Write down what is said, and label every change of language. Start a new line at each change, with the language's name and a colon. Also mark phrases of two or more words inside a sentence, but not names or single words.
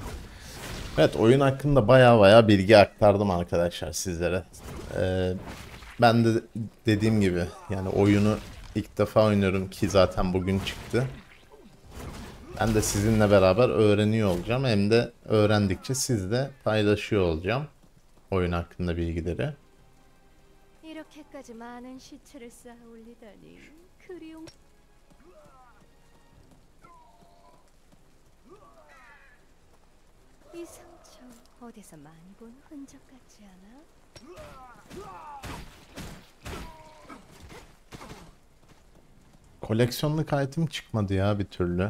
Turkish: Evet, oyun hakkında baya bilgi aktardım arkadaşlar sizlere. Ben de dediğim gibi yani oyunu ilk defa oynuyorum ki zaten bugün çıktı. Ben de sizinle beraber öğreniyor olacağım. Hem de öğrendikçe sizle paylaşıyor olacağım oyun hakkında bilgileri.
Korean: 이렇게까지 많은 시체를 쌓아 올리다니 그리움. 이 상처 어디서 많이 본 흔적 같지 않아?
Turkish: Koleksiyonluk item çıkmadı ya bir türlü.